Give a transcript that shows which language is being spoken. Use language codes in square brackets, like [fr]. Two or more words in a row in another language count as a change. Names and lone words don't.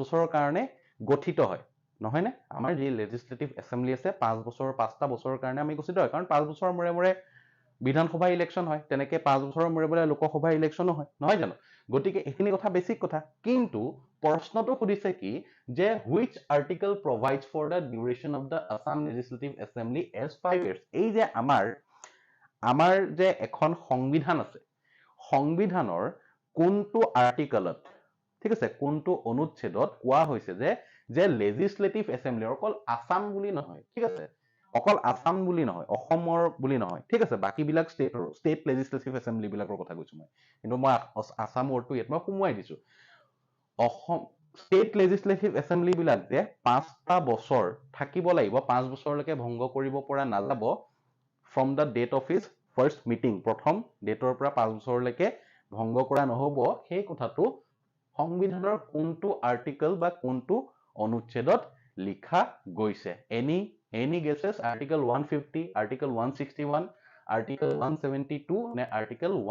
[as] বছৰৰ কাৰণে গঠিত হয় নহয় নে আমাৰ যি [en] legislative assembly [as] আছে 5 বছৰৰ 5টা বছৰৰ কাৰণে আমি গঠিত হয় কাৰণ 5 বছৰৰ মূৰে বিধানসভা ইলেকশন হয় তেনেকে 5 বছৰৰ মূৰে লোকসভা ইলেকশনো হয় নহয় জানো গতিকে এখিনি কথা বেসিক কথা কিন্তু প্ৰশ্নটো সুধিছে কি যে [en] which article provides for the duration of the Assam Legislative Assembly as 5 years [as] এই যে আমাৰ যে এখন সংবিধান আছে সংবিধানৰ কোনটো আৰ্টিকেলত ঠিক আছে কোনটো অনুচ্ছেদত কোৱা হৈছে যে [en] legislative assembly [as] অকল আসাম বুলি নহয় ঠিক আছে অকল আসাম বুলি নহয় অসমৰ বুলি নহয় ঠিক আছে বাকি বিলাক [en] state legislative assembly [as] বিলাকৰ কথা কৈছো মই কিন্তু মই আসাম ওয়াৰ্ডটো ইয়াত মই সুমুৱাই দিছো অসম [en] state legislative assembly [as] বিলাক যে 5টা বছৰ থাকিব লাগিব 5 বছৰলৈকে ভংগ কৰিব পৰা নাযাব [en] from the date of his first meeting [as] প্ৰথম ডেটৰ পৰা 5 বছৰলৈকে ভংগ কৰা নহব সেই কথাটো সংবিধানৰ কোনটো আৰ্টিকেল বা কোনটো অনুচ্ছেদত লিখা গৈছে [en] any guesses article 150 article 161 article 172 [as] নে article